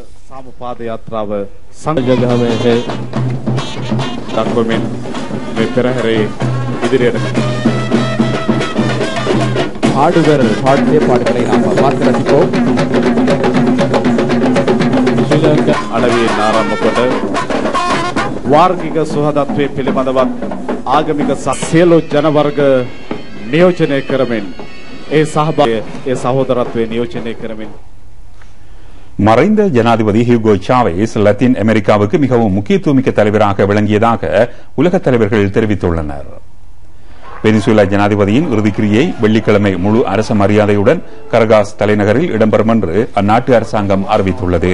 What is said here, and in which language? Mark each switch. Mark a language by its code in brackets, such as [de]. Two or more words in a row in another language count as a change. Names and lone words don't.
[ta] ஆடுவர் பாடிய பாடல்களை நாம் பார்த்து ரசிப்போம். ஸ்ரீலங்கா அளவில் ஆரம்பப்பட்ட [si] වාර්ගික සුහදත්වයේ පිළිබඳවත් ආගමික සියලු ජනවර්ග නියෝජනය කරමින් ඒ සහභාගී ඒ සහෝදරත්වයේ නියෝජනය කරමින් [ta] மறைந்த ஜனாதிபதி ஹியூகோ சாவேஸ் லத்தீன் அமெரிக்காவுக்கு மிகவும் முக்கியத்துவமிக்க தலைவராக விளங்கியதாக உலக தலைவர்கள் தெரிவித்துள்ளனர். வெனிசுவேலா ஜனாதிபதியின் இறுதிக்கிரியை வெள்ளிக்கிழமை முழு அரச மரியாதையுடன் கரகாஸ் தலைநகரில் இடம்பெறும் என்று அந்நாட்டு அரசாங்கம் அறிவித்துள்ளது.